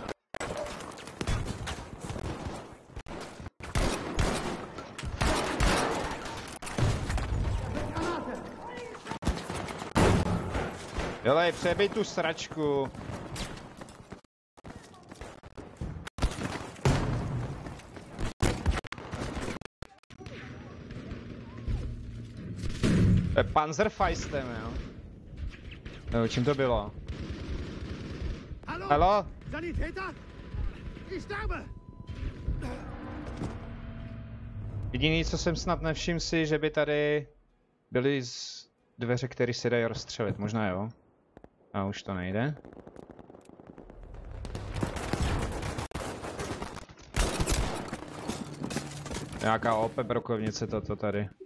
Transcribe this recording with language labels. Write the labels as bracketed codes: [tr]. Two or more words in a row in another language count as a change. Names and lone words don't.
[cs] Dělej, přebij tu sračku. To je Panzerfaustem, jo? No, čím to bylo? Hallo? [de] Sanitäter? Ich sterbe! [cs] Jediný, co jsem snad nevšiml si, že by tady byly dveře, které se dají rozstřelit. Možná jo. A už to nejde. Nějaká OP brokovnice toto tady.